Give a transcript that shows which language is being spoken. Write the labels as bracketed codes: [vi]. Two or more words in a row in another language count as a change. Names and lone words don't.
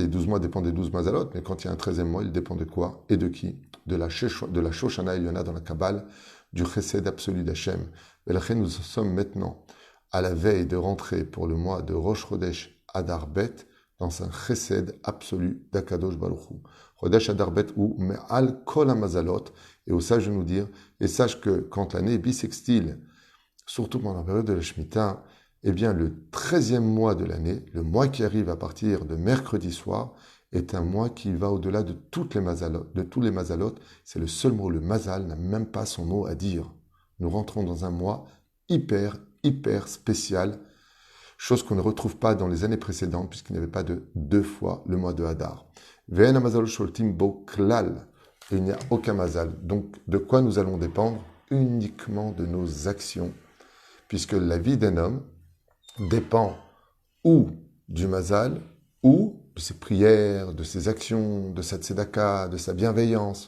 [fr] Les 12 mois dépendent des 12 mazalot, mais quand il y a un 13e mois, il dépend de quoi et de qui? De la [he] שושנה עליונה [fr] dans la Kabbale, du chesed absolu d'Hachem. Et là, nous sommes maintenant à la veille de rentrer pour le mois de Rosh Chodesh Adar Bet dans un chesed absolu d' [he] הקדוש ברוך הוא. חודש אדר ב' הוא מעל כל המזלות, [fr] et au sage de nous dire, et sache que quand l'année est bissextile, surtout pendant la période de la Shemitah, eh bien le 13e mois de l'année, le mois qui arrive à partir de mercredi soir, est un mois qui va au-delà de toutes les mazalot, de tous les mazalot. C'est le seul mot, le mazal n'a même pas son mot à dire. Nous rentrons dans un mois hyper spécial, chose qu'on ne retrouve pas dans les années précédentes, puisqu'il n'y avait pas de 2 fois le mois de Hadar. [he] ואין המזל שולט בו כלל. [fr] Et il n'y a aucun mazal. Donc, de quoi nous allons dépendre? Uniquement de nos actions, puisque la vie d'un homme dépend ou du mazal, ou de ses prières, de ses actions, de sa tzedaka, de sa bienveillance.